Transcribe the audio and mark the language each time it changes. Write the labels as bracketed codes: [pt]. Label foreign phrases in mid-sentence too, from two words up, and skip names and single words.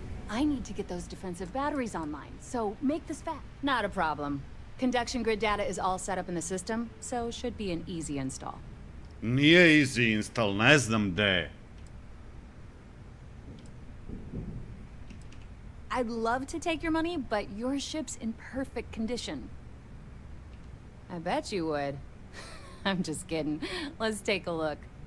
[en] I need to get those defensive batteries online, so make this fast. Not a problem. Conduction grid data is all set up in the system, so should be an easy install. Nije easy install, [sr] ne znam gde je. [en] I'd love to take your money, but your ship's in perfect condition. I bet you would. I'm just kidding. Let's take a look.